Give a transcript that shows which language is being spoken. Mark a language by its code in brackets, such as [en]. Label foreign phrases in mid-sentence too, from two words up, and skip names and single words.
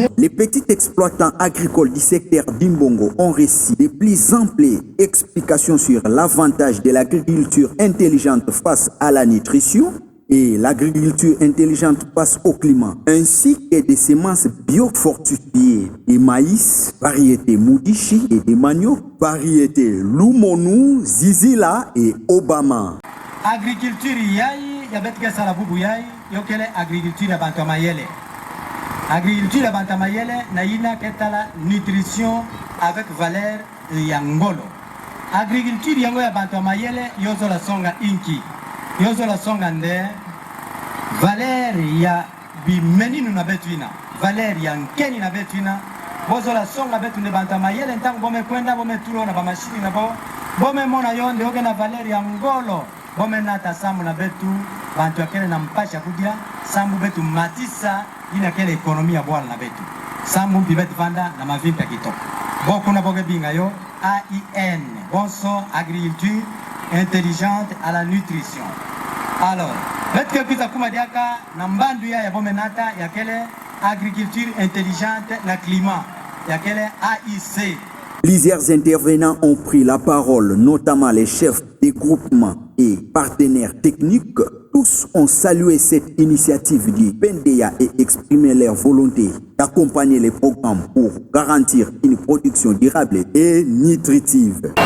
[fr] Les petits exploitants agricoles du secteur d'Imbongo ont reçu de plus amples explications sur l'avantage de l'agriculture intelligente face à la nutrition et l'agriculture intelligente face au climat, ainsi que des semences biofortifiées de maïs, variété Mudishi et de manioc, variété Lumonu, Zizila et Obama. [ktu] Agriculture yai ya betika sala bubu yai yokele agriculture ya bantamayele. Agriculture ya bantamayele na ina ketala [fr] nutrition avec [ktu] valeur ya ngolo. Agriculture yango ya bantamayele yozo la songa inki. Yozo la songa nde valeur ya bimeninu na betuina. Valeur ya nkeni na betuina. Bozo la songa betu ne bantamayele ntango bome kwenda bome tulo na bamashini na bo. Bome mona yonde yoke na valeur ya ngolo. Bome nata samu na betu bantu akele na mpasha kudia samu betu matisa ina kele ekonomia bwala na betu samu bibetu vanda na mavinta kitoko boku na boge binga yo AIN bonso [fr] agriculture intelligente à la nutrition. [ktu] Alors betu kisa kuma diaka na mbandu ya bome nata ya kele [fr] agriculture intelligente [ktu] na climat ya kele AIC. [fr] Plusieurs intervenants ont pris la parole, notamment les chefs des groupements et partenaires techniques. Tous ont salué cette initiative du PNDA et exprimé leur volonté d'accompagner les programmes pour garantir une production durable et nutritive.